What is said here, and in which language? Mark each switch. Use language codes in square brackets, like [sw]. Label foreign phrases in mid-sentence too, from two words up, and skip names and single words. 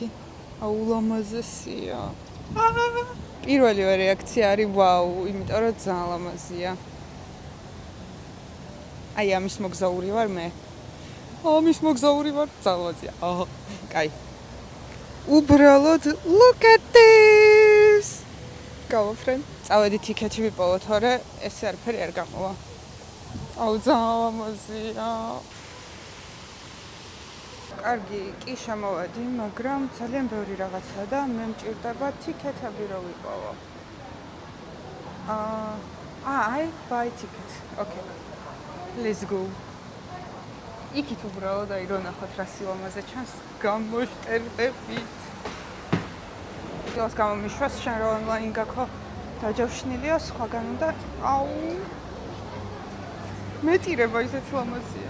[ka] ულამაზესია. პირველივე რეაქცია არის ვაუ, იმიტომ რომ ძალიან ლამაზია. აი ამის მოგზაური ვარ მე. ამის მოგზაური ვარ, ძალიან ლამაზია. კაი. უბრალოდ [en] look at this. [ka] გავაფრენ. წავედი ტიკეტი ვიპოვო, თორე ესე არაფერი არ გამოვა. ძალიან ლამაზია. კარგი, კი შემოვედი, მაგრამ ძალიან ბევრი რაღაცა და მე მჭირდება ტიკეტები რომ ვიპოვო. [en] I buy ticket. Okay. Let's go. [ka] იქით უბრალოდ აი რო ნახოთ რა სილამაზე ჩანს, გამოშტერდებით. ის გამომიშვას შენ რო ონლაინ გაქო დაჯავშნილია სხვაგან უნდა მეტირება ისეთ ლამაზია.